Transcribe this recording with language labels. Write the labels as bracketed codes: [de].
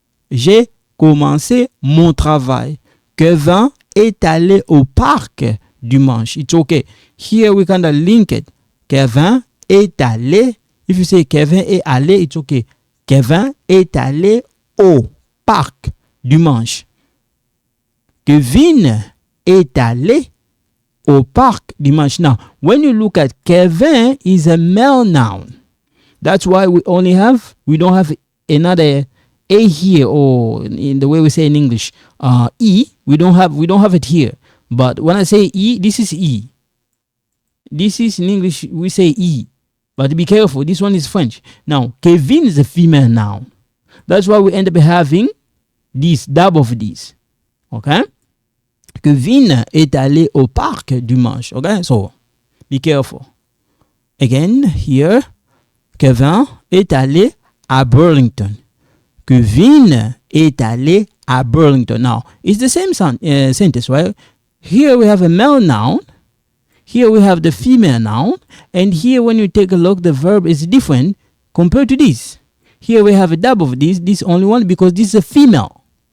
[fr] J'ai commencé mon travail. Kevin est allé au parc dimanche. [en] It's okay. Here we kind of link it. [fr] Kevin est allé. [en] If you say [fr] Kevin est allé, [en] it's okay. [fr] Kevin est allé au parc dimanche. Kevin est allé au parc dimanche. [en] Now, when you look at Kevin is a male noun. That's why we don't have another A here, or in the way we say in English, E. We don't have it here. But when I say E, this is E. This is in English, we say E. But be careful, this one is French. Now, Kevin is a female noun. That's why we end up having this, double of this. Okay? [fr] Kevin est allé au parc dimanche. [en] Okay? So, be careful. Again, here, [fr] Kevin est allé à Burlington. Kevin est allé à Burlington. [en] Now, it's the same sentence, right? Here we have a male noun. Here we have the female noun. And here when you take a look, the verb is different compared to this. Here we have a double of this only one because this is a female.